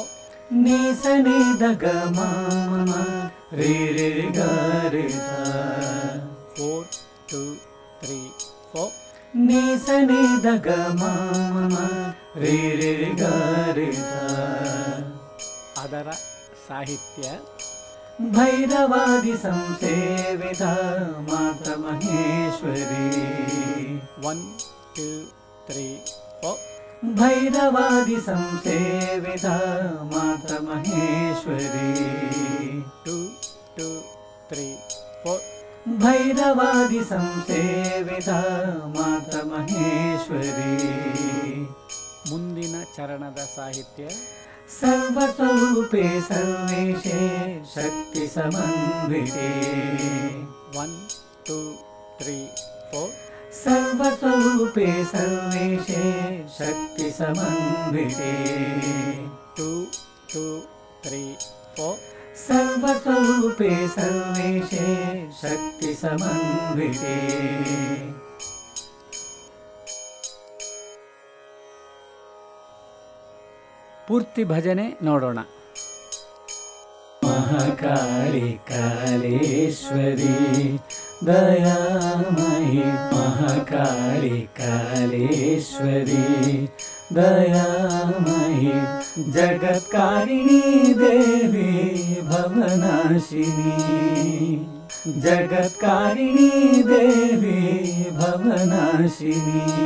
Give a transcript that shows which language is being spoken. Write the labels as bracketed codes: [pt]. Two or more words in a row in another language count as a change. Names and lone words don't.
[kn] ನೀಸನಿ ದಗ ಮಾಮ ರೇ ರೇ ಗ ರೇ ಸ. 4 2 3 4. ನೀಸನಿ ದಗ ಮಾಮ ರೇ ರೇ ಗ ರೇ ಸ. ಅದರ ಸಾಹಿತ್ಯ [sa] भैरवादि संसेविता माता महेश्वरी 1 2 3 4 भैरवादि संसेविता माता महेश्वरी 2 2 3 4 भैरवादि संसेविता माता महेश्वरी [kn] ಮುಂದಿನ ಚರಣದ ಸಾಹಿತ್ಯ [sa] सर्वस्वरूपे सर्वेशे शक्ति समन्विते 1 2 3 4 सर्वस्वरूपे सर्वेशे शक्ति समन्विते 2 2 3 4 सर्वस्वरूपे सर्वेशे शक्ति समन्विते [kn] ಪೂರ್ತಿ ಭಜನೆ ನೋಡೋಣ. [sa] महाकाली कालेश्वरी दयामयी महाकाली कालेश्वरी दयामयी जगत्कारिणी देवी भवनाशिनी जगत्कारिणी देवी भवनाशिनी